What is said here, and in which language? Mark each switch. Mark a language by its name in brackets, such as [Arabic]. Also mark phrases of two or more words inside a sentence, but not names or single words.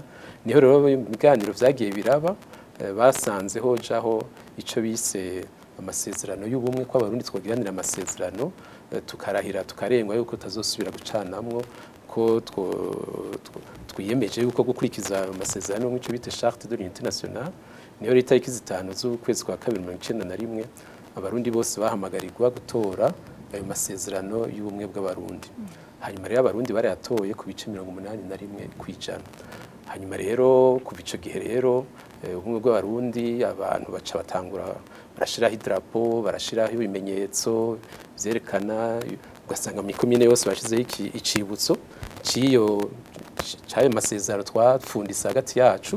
[Rundi] Niho rero ibiganiro vyagiye biraba basanzeho jaho ico bise amasezerano y'ubumwe ko abarundi twogiranira amasezerano tukarahira tukarengwa yuko tazosubira gucanamwo ko twiyemeje yuko gukurikiza amasezerano nk'icyo bita [French] charte de l'unité nationale. [Rundi] Niho leta y'ikizitano z'ukwezi kwa 2091 abarundi bose bahamagarirwa gutora ayo masezerano y'ubumwe bw'abarundi. Hanyuma rero abarundi bari atoye ku bice 81 kwijana. Hanyuma rero kuva ico gihe rero ubumwe bw'abarundi abantu baca batangura barashiraho idrapo barashiraho ibimenyetso vyerekana ugasanga mu komine yose bashizeho icibutso cayo masezerano twapfundisa hagati yacu.